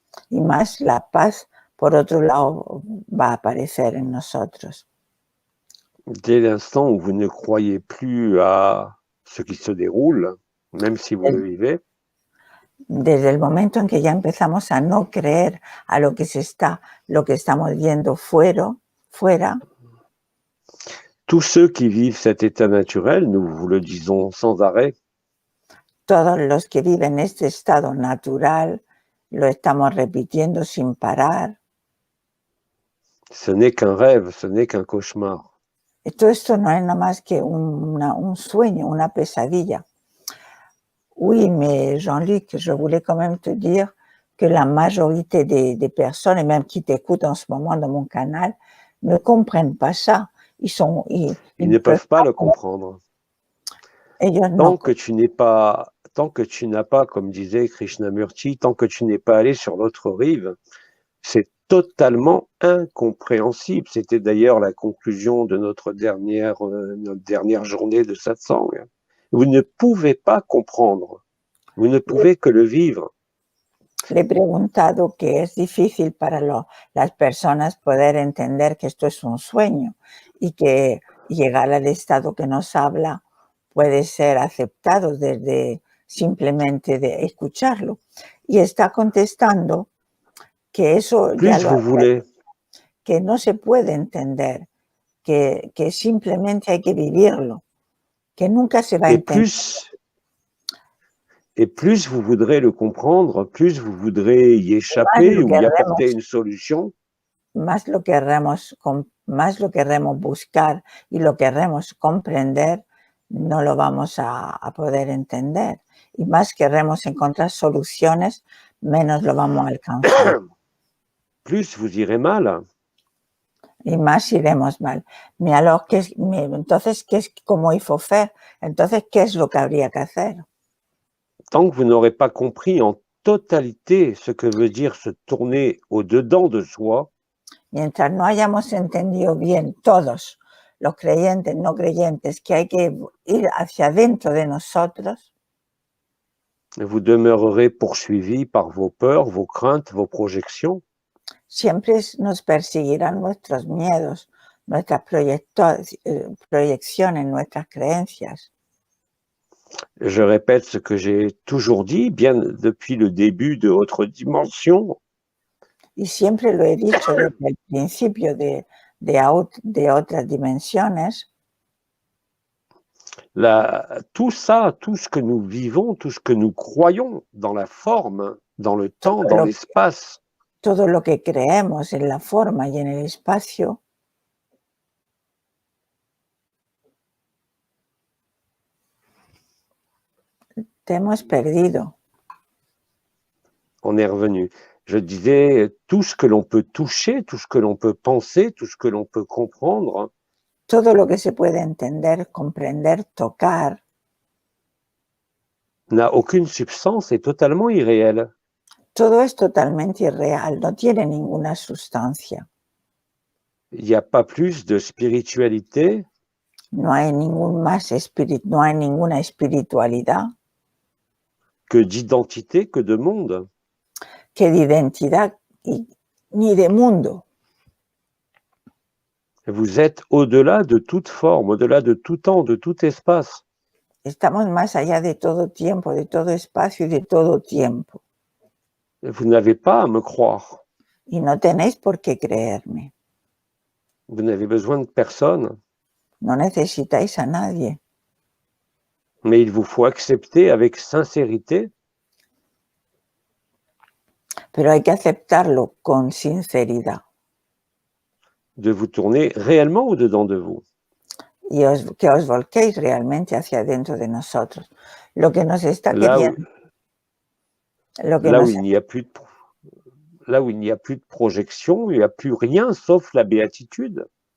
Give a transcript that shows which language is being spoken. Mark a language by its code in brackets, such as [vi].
[es] y más la paz, por otro lado, va a aparecer en nosotros. [fr] Dès l'instant où vous ne croyez plus à ce qui se déroule, même si vous le vivez, [es] Desde el momento en que ya empezamos a no creer a lo que estamos viendo fuera, [fr] tous ceux qui vivent cet état naturel, nous vous le disons sans arrêt, [es] todos los que viven este estado natural, lo estamos repitiendo sin parar. [fr] ce n'est qu'un rêve, ce n'est qu'un cauchemar. [es] Y todo esto no es nada más que un sueño, una pesadilla. [fr] Oui, mais Jean-Luc, je voulais quand même te dire que la majorité des personnes, et même qui t'écoutent en ce moment dans mon canal, ne comprennent pas ça. Ils ne peuvent pas le comprendre. Tant que tu n'as pas, comme disait Krishnamurti, tant que tu n'es pas allé sur l'autre rive, c'est totalement incompréhensible. C'était d'ailleurs la conclusion de notre dernière journée de satsang. Vous ne pouvez pas comprendre. Vous ne pouvez que le vivre. [es] Le he preguntado que es difícil para las personas poder entender que esto es un sueño y que llegar al estado que nos habla puede ser aceptado desde simplemente de escucharlo. Y está contestando que eso ya lo hace, que no se puede entender, que simplemente hay que vivirlo, que nunca se va a entender. [fr] Et plus vous voudrez le comprendre, plus vous voudrez y échapper ou y apporter une solution. [es] Más lo querremos buscar y lo querremos comprender, no lo vamos a poder entender. Y más querremos encontrar soluciones, menos lo vamos a alcanzar. [fr] Plus vous irez mal. [es] Y más iremos mal. [fr] Mais alors, [es] entonces, ¿cómo [fr] il faut faire? [es] Entonces, ¿qué es lo que habría que hacer? [fr] Tant que vous n'aurez pas compris en totalité ce que veut dire se tourner au-dedans de soi, [es] mientras no hayamos entendido bien todos, los creyentes, no creyentes, que hay que ir hacia adentro de nosotros, [fr] vous demeurerez poursuivis par vos peurs, vos craintes, vos projections. [es] Siempre nos perseguirán nuestros miedos, nuestras proyecciones, nuestras creencias. [fr] Je répète ce que j'ai toujours dit, bien depuis le début de votre dimension. [es] Y siempre lo he dicho desde el principio de otras dimensiones. [fr] Tout ça, tout ce que nous vivons, tout ce que nous croyons dans la forme, dans le temps, dans l'espace. [es] Todo lo que creemos en la forma y en el espacio. Te hemos perdido. [fr] On est revenu. Je disais, tout ce que l'on peut toucher, tout ce que l'on peut penser, tout ce que l'on peut comprendre. [es] Todo lo que se puede entender, comprender, tocar. [fr] N'a aucune substance, est totalement irréel. [es] Todo es totalmente irreal, no tiene ninguna sustancia. [fr] Il n'y a pas plus de spiritualité. [es] No hay ninguna espiritualidad. [fr] Que d'identité, que de monde. [es] Que de identidad ni de mundo. [fr] Vous êtes au-delà de toute forme, au-delà de tout temps, de tout espace. [es] Estamos más allá de todo tiempo, de todo espacio y de todo tiempo. [fr] Vous n'avez pas à me croire. [es] Y no tenéis por qué creerme. [fr] Vous n'avez besoin de personne. [es] No necesitáis a nadie. [fr] Mais il vous faut accepter avec sincérité. [es] Pero hay que aceptarlo con sinceridad. [fr] De vous tourner réellement au-dedans de vous. [es] Y que os volquéis realmente hacia dentro de nosotros. Lo que nos está queriendo. [fr] Là où il n'y a plus de projection, il n'y a plus rien sauf la béatitude.